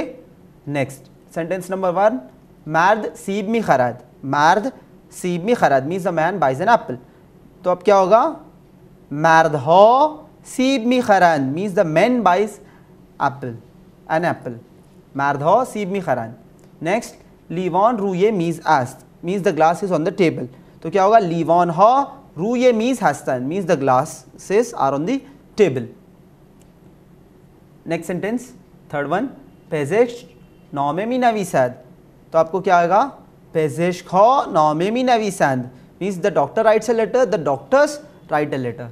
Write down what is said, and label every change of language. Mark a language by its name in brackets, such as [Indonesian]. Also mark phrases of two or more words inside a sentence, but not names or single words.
[English] next, sentence number [Persian] 1, مرد سیب می‌خرد. مرد سیب می‌خرد [English] means the man buys an apple. [Hindi] तो अब क्या होगा, [Persian] مردها سیب می‌خرد [English] means the man buys apple, an apple. [Persian] مردها سیب می‌خرد. नेक्स्ट, لیوان روی میز است [English] means the glass is on the table. [Hindi] तो क्या होगा, [Persian] لیوان‌ها روی میز هستند [English] means the glasses are on the table. next sentence, third one, [Persian] پزشک نامه می‌نویسد. [Hindi] तो आपको क्या आएगा, [Persian] پزشک‌ها نامه می‌نویسد [English] means the doctor writes a letter, the doctors write a letter, द डॉक्टर्स राइट अ लेटर.